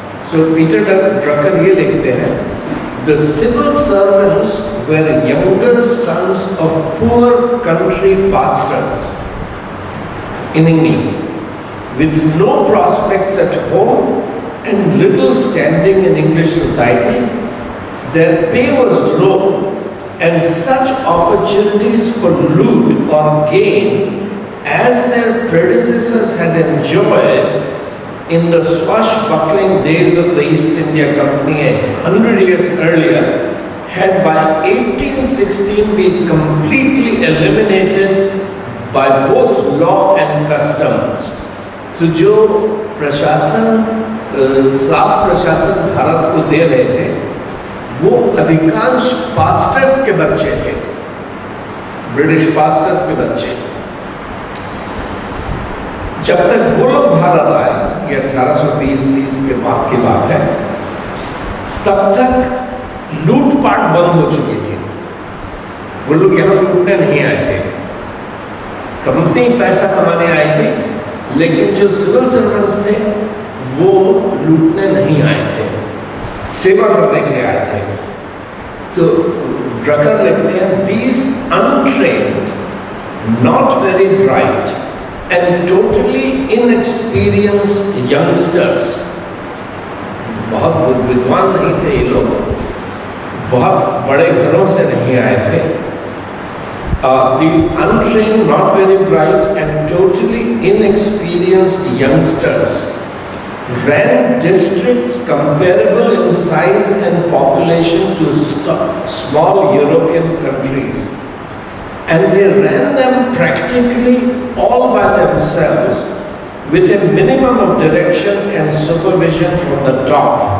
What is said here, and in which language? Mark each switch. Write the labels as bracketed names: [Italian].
[Hindi] सो Peter Drucker ये लिखते हैं, [English] The civil servants were younger sons of poor country pastors in England with no prospects at home and little standing in English society. Their pay was low and such opportunities for loot or gain as their predecessors had enjoyed in the swashbuckling days of the East India Company 100 years earlier had by 1816 been completely eliminated by both law and customs. [Hindi] तो जो प्रशासन, साफ प्रशासन भारत को दे रहे थे, वो अधिकांश पास्टर्स के बच्चे थे, ब्रिटिश पास्टर्स के बच्चे। जब तक वो लोग भारत आए, ये 1820-30 के बाद की बात है, तब तक लूटपाट बंद हो चुकी थी। वो लोग यहाँ लूटने नहीं आए थे, कंपनी पैसा कमाने आई थी, लेकिन जो सिविल सर्वेंट्स थे वो लूटने नहीं आए थे, सेवा करने के लिए आए थे। तो ड्रकर लिखते हैं, [English] these untrained, not very bright and totally inexperienced youngsters, [Hindi] बहुत विद्वान नहीं थे ये लोग, बहुत बड़े घरों से नहीं आए थे। [English] These untrained, not very bright and totally inexperienced youngsters ran districts comparable in size and population to small European countries, and they ran them practically all by themselves with a minimum of direction and supervision from the top.